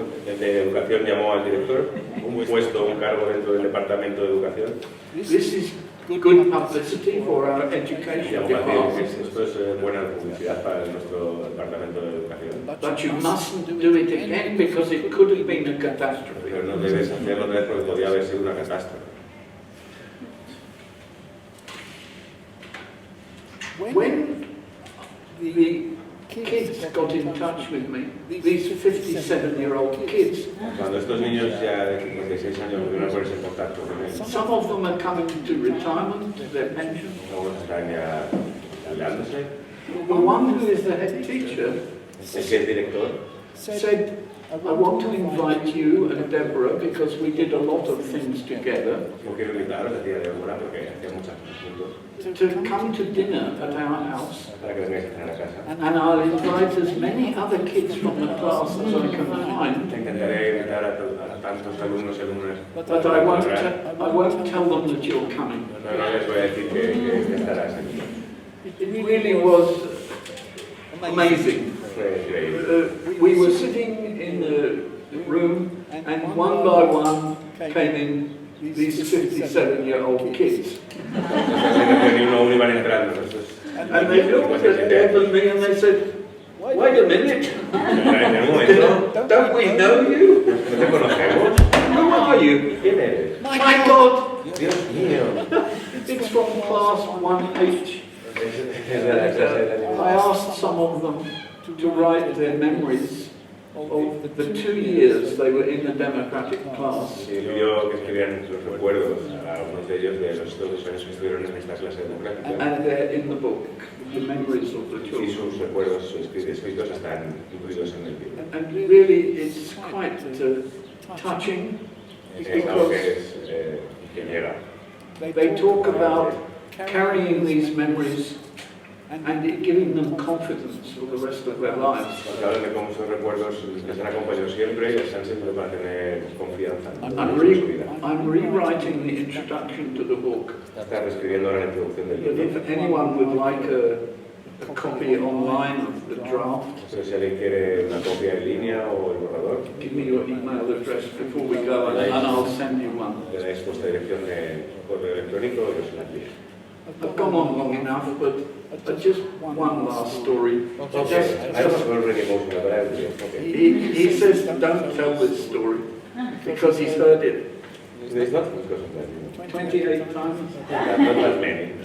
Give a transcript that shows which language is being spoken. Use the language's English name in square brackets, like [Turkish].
[Spanish] el de educación llamó al director, un puesto, un cargo dentro del departamento de educación. [English] this is good publicity for our education [Spanish] Llamó para decir [English] department, [Spanish] que esto es buena publicidad para nuestro departamento de educación. [English] but you mustn't do it again because it could have been a catastrophe. [Spanish] Pero no debes hacerlo otra vez porque podría haber sido una catástrofe. [English] When the kids got in touch with me, these 57-year-old kids, [Spanish] Cuando estos niños ya de 56 años volvieron a ponerse en contacto con él, [English] some of them are coming to retirement, to their pension. [Spanish] algunos están ya jubilándose. [English] The one who is the head teacher [Spanish] El que es director [English] said, I want to invite you and Deborah because we did a lot of things together [Spanish] yo quiero invitaros a ti a Débora porque hacía muchas cosas juntos [English] to come to dinner at our house, [Spanish] para que vengáis a cenar a casa. [English] and I'll invite as many other kids from the class as I can find, [Spanish] Intentaré invitar a tantos alumnos y alumnas, [English] but I won't tell them that you're coming. [Spanish] no les voy a decir que estarás aquí. [English] It really was amazing. [Spanish] Fue increíble. [English] We were sitting in the room, and one by one came in these 57-year-old kids. [Spanish] Entonces, ni uno iban entrando. [English] And they looked at Deb and me and they said, wait a minute, [Spanish] En un momento, [English] don't we know you? [Spanish] ¿no te conocemos? [English] Who are you? [Spanish] ¿Quién eres? [English] My God, [Spanish] Dios mío. [English] it's from class 1H. [Spanish] Es de la clase de la [English] I asked some of them to write their memories of the 2 years they were in the democratic class. [Spanish] Y pidió que escribieran los recuerdos a algunos de ellos de los 2 años que estuvieron en esta clase democrática. [English] And they're in the book, the memories of the [Spanish] Y [English] children. [Spanish] sus recuerdos escritos están incluidos en el libro. [English] And really, it's quite touching [Spanish] Es algo [English] because [Spanish] que que llega. [English] they talk about carrying these memories and it giving them confidence for the rest of their lives. [Spanish] Porque hablan de cómo esos recuerdos les han acompañado siempre y les han servido para tener confianza en su vida. [English] I'm rewriting the introduction to the book. [Spanish] Está reescribiendo ahora la introducción del [English] But [Spanish] libro. [English] if anyone would like a copy online of the draft, [Spanish] No sé si alguien quiere una copia en línea o el borrador. [English] give me your email address before we go and I'll send you one. [Spanish] Le dais vuestra dirección de correo electrónico y os la envío. [English] I've gone on long enough, but just one last story. Just, I was already emotional, but I will. Okay. he says, don't tell this story, because he's heard it There's not because of that. 28 times. Not that many.